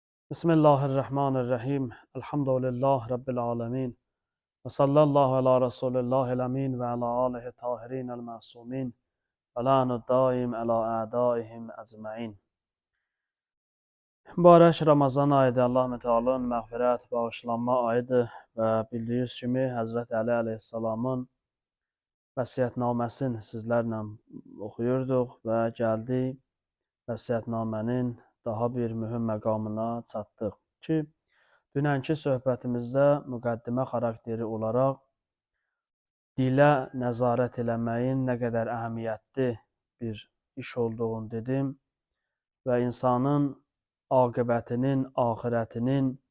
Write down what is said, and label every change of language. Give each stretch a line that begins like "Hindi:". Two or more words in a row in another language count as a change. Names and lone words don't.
Arabic: بسم الله الرحمن الرحيم. الحمد لله رب العالمين. وصلى الله على رسول الله الأمين وعلى آله الطاهرين المعصومين. واللعن الدائم على أعدائهم أجمعين.
Azerbaijani: Mübarək Ramazan ayıdır. Allah Teala'nın məğfirət, bağışlanma ayıdır. Və bildiyiniz kimi Həzrət Əli əleyhissalamın vəsiyyətnaməsini sizlərlə oxuyurduq və gəldik vəsiyyətnamənin daha bir mühüm məqamına çatdıq ki, dünənki söhbətimizdə müqəddimə xarakteri olaraq dilə nəzarət eləməyin nə qədər əhəmiyyətli bir iş olduğunu dedim və insanın aqibətinin, axirətinin